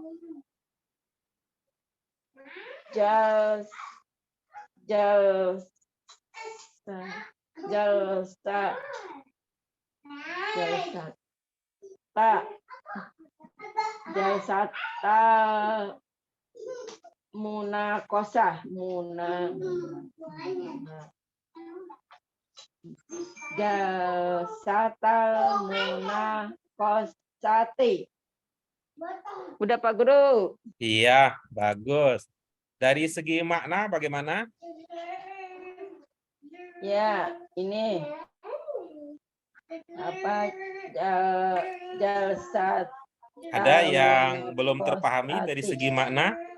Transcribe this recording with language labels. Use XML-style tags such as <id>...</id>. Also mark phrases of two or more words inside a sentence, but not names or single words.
<ar>جل جلسة جلسة مناقشة جلسة المناقشة.</ar> <id>Udah Pak Guru? Iya, bagus. Dari segi makna bagaimana? Ya, ini apa jalsat Ada yang belum terpahami dari segi makna?</id>